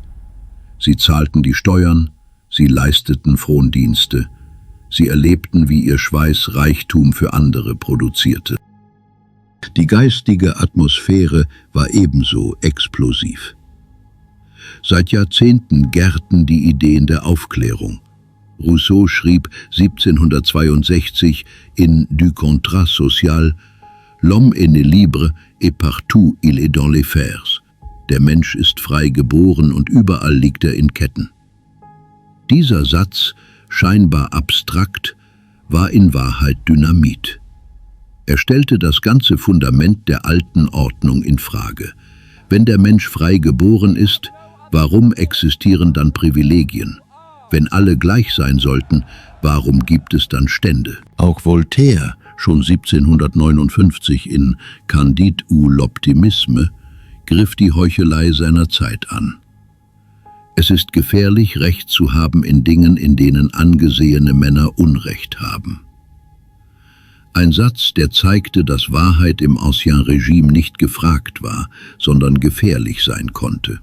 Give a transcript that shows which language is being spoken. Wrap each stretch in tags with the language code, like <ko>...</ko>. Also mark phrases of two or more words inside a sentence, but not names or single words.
<de>Sie zahlten die Steuern, sie leisteten Frondienste, sie erlebten, wie ihr Schweiß Reichtum für andere produzierte. Die geistige Atmosphäre war ebenso explosiv. Seit Jahrzehnten gärten die Ideen der Aufklärung. Rousseau schrieb 1762 in</de> <fr>Du Contrat social: L'homme est né libre et partout il est dans les fers.</fr> <de>Der Mensch ist frei geboren und überall liegt er in Ketten. Dieser Satz, scheinbar abstrakt, war in Wahrheit Dynamit. Er stellte das ganze Fundament der alten Ordnung in Frage. Wenn der Mensch frei geboren ist, warum existieren dann Privilegien? Wenn alle gleich sein sollten, warum gibt es dann Stände? Auch Voltaire, schon 1759 in Candide ou l'Optimisme, griff die Heuchelei seiner Zeit an. Es ist gefährlich, Recht zu haben in Dingen, in denen angesehene Männer Unrecht haben. Ein Satz, der zeigte, dass Wahrheit im</de> <fr>Ancien Regime</fr> <de>nicht gefragt war, sondern gefährlich sein konnte.</de>